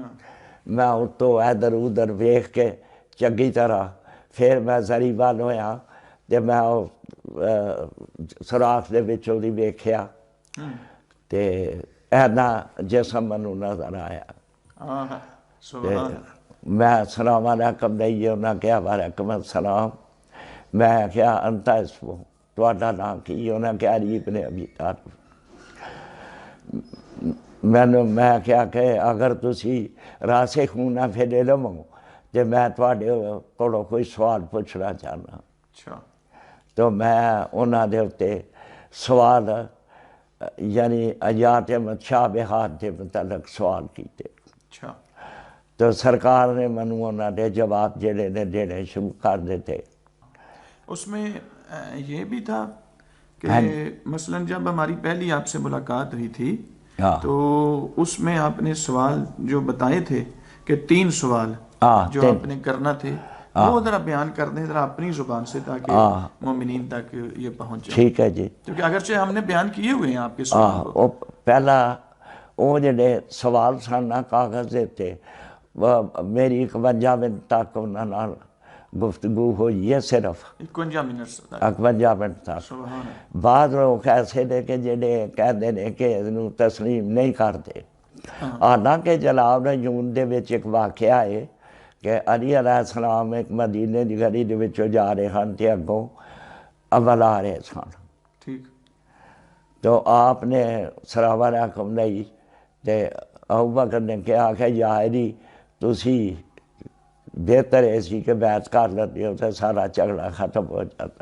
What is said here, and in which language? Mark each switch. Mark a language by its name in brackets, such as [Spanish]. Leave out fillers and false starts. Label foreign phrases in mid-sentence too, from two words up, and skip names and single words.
[Punjabi] ਮੈਂ ਉੱਤੋਂ ਇੱਧਰ ਉੱਧਰ ਵੇਖ ਕੇ ਚੰਗੀ ਤਰ੍ਹਾਂ ਫਿਰ ਮੈਂ ਜ਼ਰੀ ਵੱਲ ਹੋਇਆ ਅਤੇ ਮੈਂ ਉਹ ਸੁਰਾਖ ਦੇ ਵਿੱਚ ਉਹਦੀ ਵੇਖਿਆ ਅਤੇ ਇੰਨਾ ਜਿਸਮ ਮੈਨੂੰ ਨਜ਼ਰ ਆਇਆ। میں [Arabic] السلام علیکم [Punjabi] دئیے انہاں کہا وعلیکم السلام. میں کہا انت اسمو تہاڈا نام کی؟ انہاں کہا علی بن ابی طالب. میں کہا کہ اگر تسی [Arabic] راسخون فی العلم [Punjabi] ہو تے میں تہاڈے کولوں کوئی سوال پوچھنا چاہنا. [Urdu] اچھا. [Punjabi] تو میں انہاں دے اُتے سوال یعنی آیات متشابہات دے متعلق سوال کیتے. [Urdu] اچھا. [Punjabi] تو سرکار نے منو انہاں دے جواب جڑے نے دینے شروع کر دیتے. [Urdu] اس میں یہ بھی تھا کہ مثلاً جب ہماری پہلی آپ سے ملاقات ہوئی تھی تو اس میں آپ نے سوال جو بتائے تھے کہ 3 سوال جو آپ نے کرنا تھے وہ ذرا بیان کر دیں ذرا اپنی زبان سے تاکہ مومنین تک یہ پہنچ جائے. ٹھیک ہے جی. کیونکہ اگرچہ ہم نے بیان کیے ہوئے ہیں آپ کے سوال کو. [Punjabi] پہلا وہ جڑے سوال سن کاغذ دیتے میری 51 منٹ تک انہاں نال گفتگو ہوئی ہے صرف 51 منٹ تک. بعض لوگ ایسے نے کہ جڑے کہندے نے کہ انہوں تسلیم نہیں کرتے. حالانکہ جناب نجوم دے وچ ایک واقعہ ہے کہ علی علیہ السلام ایک مدینے دی گلی دے وچوں جا رہے ہن تے اگوں اول آ رہے سن. [Urdu] ٹھیک. [Punjabi] تو آپ نے [Arabic] السلام علیکم [Punjabi] نہیں تے ابوبکر نے کہا کہ یا علی تسی بہتر ہے سی کہ بیعت کر لیتے ہو تو سارا جھگڑا ختم ہو جاتا.